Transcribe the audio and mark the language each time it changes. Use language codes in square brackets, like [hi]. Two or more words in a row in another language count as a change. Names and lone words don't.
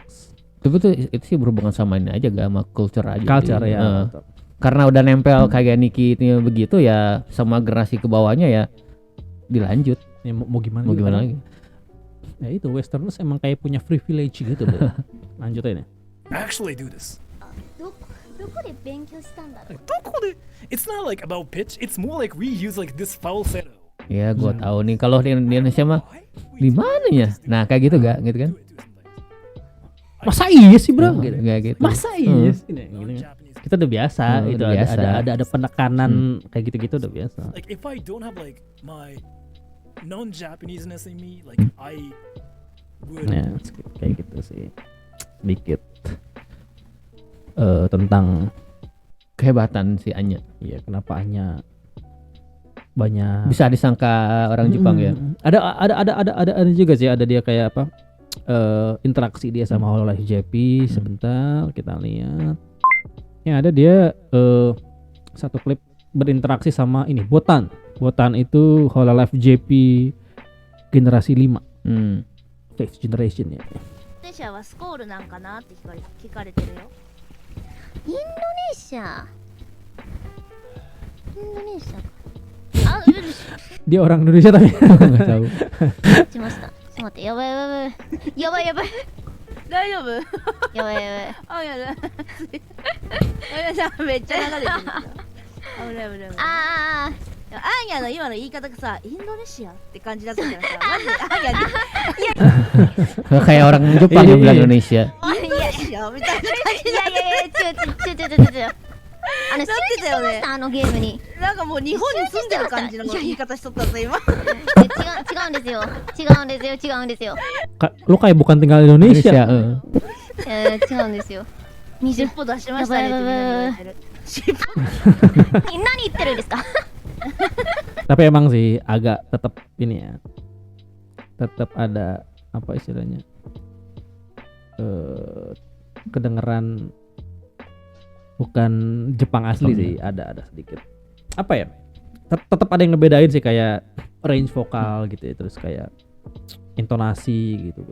[id] Itu sih berhubungan sama ini aja, gak sama culture aja. Culture ya. Karena udah nempel Kaigai Niki itu begitu ya, sama generasi ke bawahnya ya dilanjut. Ya, mau gimana lagi? Ya itu Westerners emang kayak punya privilege gitu loh. Lanjut aja nih. [en] Actually do this. [ja] どこで勉強したんだろう。 [en] It's not like about pitch. It's more like we use like this falsetto. [id] Ya gua tahu nih kalau di Indonesia mah di mana ya? Nah kayak gitu gak gitu kan? Masa iya sih bro? Gitu. Gak gitu. Masa iya sih? Nah, gitu. Kita udah biasa, itu udah biasa. ada penekanan kayak gitu-gitu udah biasa. [en] Like if I don't have like my non-Japaneseness in me, like I would. [id] Nah, kayak gitu sih. Dikit tentang Kehebatan si Anya. ya kenapa hanya banyak Bisa disangka orang Jepang ya. ada juga sih, ada dia kayak apa interaksi dia sama Hololive JP. Sebentar kita lihat ya, ada dia satu klip berinteraksi sama ini Botan itu Hololive JP generasi 5 [en] Fifth generation [id] ya. [ja] テシャはスコールなんかなって聞かれてるよ。インドネシア。インドネシアか。あ、 [id] Dia orang Indonesia tapi nggak tahu. [ja] しました。ちょっと待って、やばいやばいやばいやばい大丈夫？やばいやばい。あ、いやだ。めっちゃ流れてる。危ない危ない。あアーニャの今の言い方がさ、インドネシアって感じだったからさ、マジでアーニャに [id] Kayak orang Jepang yang bilang Indonesia. [ja] インドネシアみたいな感じいやいやいや、違う。集中してました、あのゲームに。なんかもう日本に住んでる感じの言い方しとったぞ今。違うんですよ。 [id] Lu kayak bukan tinggal di Indonesia. Indonesia. [ja] 違うんですよ。尻尾出しましたねってみんなに言われてる。何言ってるんですか？ [id] Tapi emang sih agak tetap ini ya, tetap ada apa istilahnya, kedengeran bukan Jepang asli sih, ada sedikit apa ya, tetap ada yang ngebedain sih, kayak range vokal gitu ya, terus kayak intonasi gitu.